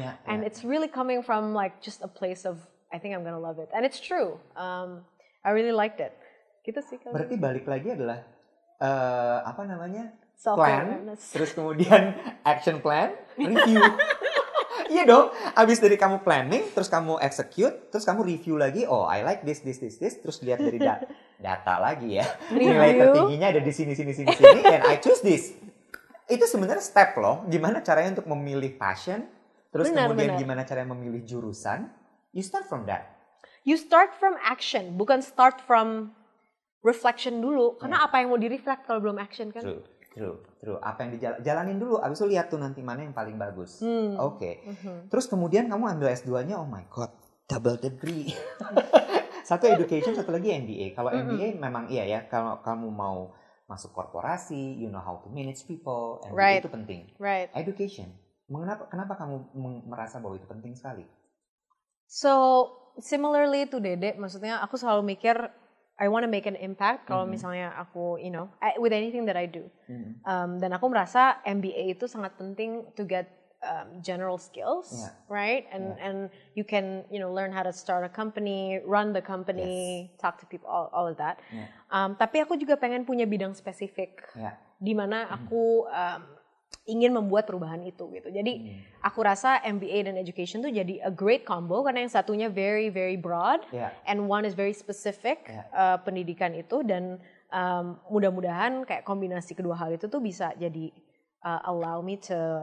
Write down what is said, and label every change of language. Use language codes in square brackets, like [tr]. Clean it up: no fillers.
[en] And it's really coming from like just a place of I think I'm gonna love it. And it's true. I really liked it. [id] Gitu sih. Berarti balik lagi adalah apa namanya? Plan, [en] Self-awareness. [id] terus kemudian action plan, review. Iya dong, abis dari kamu planning, terus kamu execute, terus kamu review lagi, [en] oh I like this, [id] terus lihat dari data lagi ya. Nilai tertingginya ada di sini, [en] and I choose this. [id] Itu sebenarnya step loh, gimana caranya untuk memilih passion, terus kemudian gimana caranya memilih jurusan, [en] you start from that. You start from action, [id] bukan [en] start from reflection [id] dulu. Karena apa yang mau di-reflect kalau belum action kan? True. Apa yang dijalanin dulu, abis itu lihat tuh nanti mana yang paling bagus. Oke. Terus kemudian kamu ambil S2-nya, [en] oh my god, double degree. [id] Satu education, satu lagi MBA. Kalau MBA memang iya ya, kalau kamu mau masuk korporasi, [en] you know how to manage people, [id] MBA itu penting. Education, kenapa kamu merasa bahwa itu penting sekali? [en] So, similarly to Dede, [id] maksudnya aku selalu mikir [en] I want to make an impact [id] kalau misalnya aku, [en] with anything that I do. [id] Dan aku merasa MBA itu sangat penting [en] to get general skills, right? And you can, learn how to start a company, run the company, talk to people, all of that. [id] Tapi aku juga pengen punya bidang spesifik di mana aku ingin membuat perubahan itu gitu. Jadi aku rasa MBA dan education tuh jadi [en] a great combo [id] karena yang satunya [en] very very broad and one is very specific [id] pendidikan itu, dan mudah-mudahan kayak kombinasi kedua hal itu tuh bisa jadi [en] allow me to